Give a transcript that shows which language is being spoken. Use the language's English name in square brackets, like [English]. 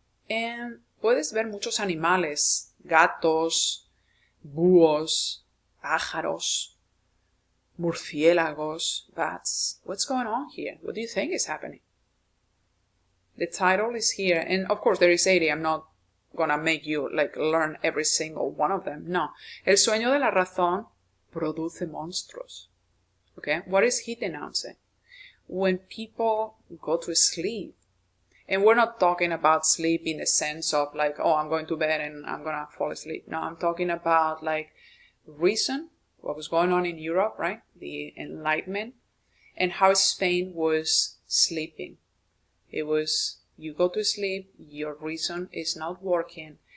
[Spanish] And puedes ver muchos animales, gatos, búhos, pájaros, murciélagos, bats. [English] What's going on here? What do you think is happening? The title is here, and of course there is 80. I'm not gonna make you learn every single one of them. No. [Spanish] El sueño de la razón produce monstruos. [English] Okay? What is he denouncing? When people go to sleep, and we're not talking about sleep in the sense of I'm going to bed and I'm going to fall asleep. No, I'm talking about reason, what was going on in Europe, right? The Enlightenment, and how Spain was sleeping. It was, you go to sleep, your reason is not working,